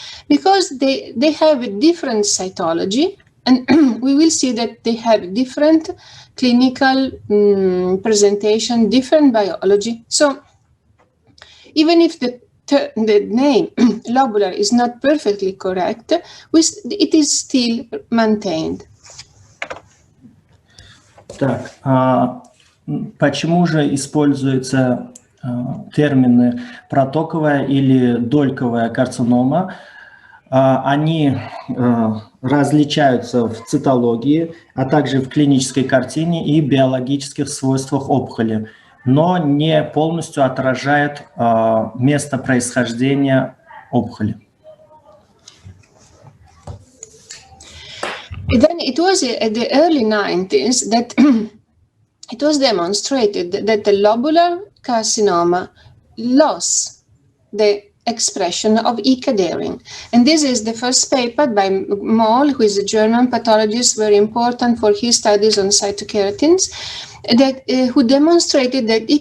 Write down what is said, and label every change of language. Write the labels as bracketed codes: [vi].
[en] Because they have a different cytology, and we will see that they have different clinical presentation, different biology. So even if the name lobular is not perfectly correct, it is still maintained. [ru] Так, почему же используются термины протоковая или дольковая карцинома? Они различаются в цитологии, а также в клинической картине и биологических свойствах опухоли, но не полностью отражает место происхождения опухоли. [en] Then it was at the early 90s that it was demonstrated that the lobular carcinoma lost the expression of E. cadherin. And this is the first paper by Moll, who is a German pathologist, very important for his studies on cytokeratins, that who demonstrated that E.